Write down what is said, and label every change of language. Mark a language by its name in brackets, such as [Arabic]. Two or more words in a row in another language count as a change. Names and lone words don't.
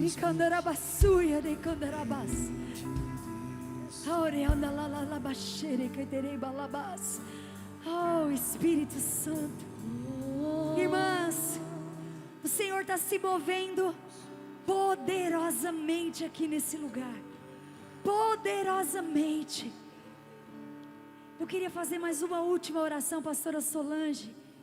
[Portuguese] candarabasuia de candarabas. Oreanda la la la baxere que terei balabas. Oh, Espírito Santo. Irmãs, o Senhor está se movendo poderosamente aqui nesse lugar. Poderosamente. Eu queria fazer mais uma última oração, pastora Solange.